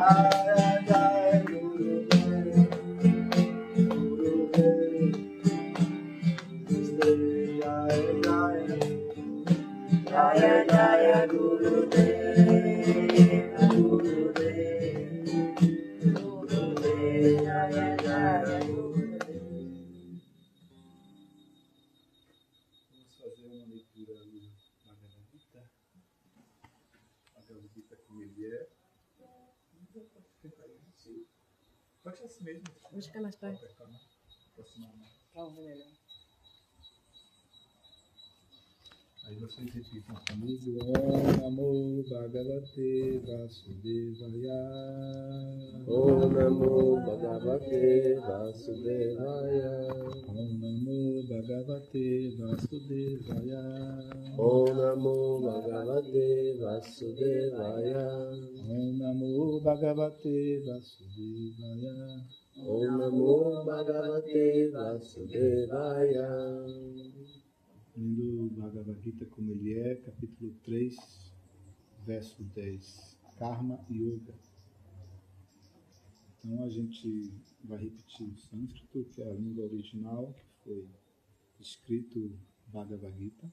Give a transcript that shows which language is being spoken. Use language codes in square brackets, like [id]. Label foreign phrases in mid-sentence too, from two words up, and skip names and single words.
[sa] जय जय गुरुदेव, गुरुदेव, जय जय, जय जय गुरुदेव, गुरुदेव, गुरुदेव, जय जय गुरुदेव. [pt] Vamos fazer uma leitura ali da Bhagavad Gita. Bhagavad Gita como ele é. Pode ser assim mesmo. Vou ficar mais perto. Aproximar mais. Calma, melhor. Aí vocês repitam comigo. [sa] ॐ नमो भगवते वासुदेवाय. ॐ नमो भगवते वासुदेवाय. ॐ नमो भगवते वासुदेवाय. ॐ नमो भगवते वासुदेवाय. ॐ नमो भगवते वासुदेवाय. ॐ नमो भगवते वासुदेवाय. [pt] Lendo o Bhagavad Gita como ele é, capítulo 3, verso 10. Karma Yoga. Então a gente vai repetir o sânscrito, que é a língua original, que foi escrito Bhagavad Gita.